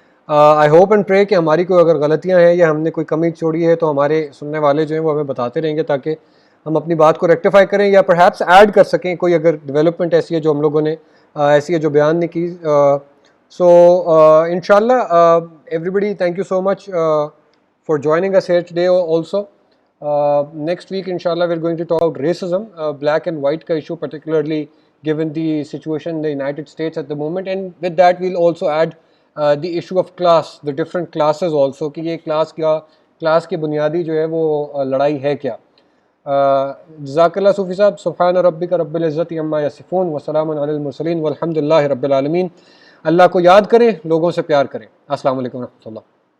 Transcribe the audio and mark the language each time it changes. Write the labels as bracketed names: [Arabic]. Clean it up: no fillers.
[English] I hope and pray [Urdu] کہ ہماری کوئی اگر غلطیاں ہیں یا ہم نے کوئی کمی چھوڑی ہے تو ہمارے سننے والے جو ہیں وہ ہمیں بتاتے رہیں گے, تاکہ ہم اپنی بات کو ریکٹیفائی کریں یا پرہیپس ایڈ کر سکیں کوئی اگر ڈیولپمنٹ ایسی ہے جو ہم لوگوں نے ایسی ہے جو بیان نہیں کی. [English] So ان شاء اللہ everybody, thank you so much for joining us here today also. Next week inshallah we're going to talk about racism, black and white ka issue, particularly given the situation in the United States at the moment, and with that we'll also add the issue of class, the different classes also, [Urdu] کہ یہ class کی بنیادی جو ہے وہ لڑائی ہے کیا. جزاک اللہ صوفی صاحب. [Arabic] سبحان ربک رب العزت عما یصفون وسلام علی المرسلین والحمد للہ رب العالمین. [Urdu] اللہ کو یاد کریں, لوگوں سے پیار کریں. [Arabic] السلام علیکم و رحمۃ اللہ.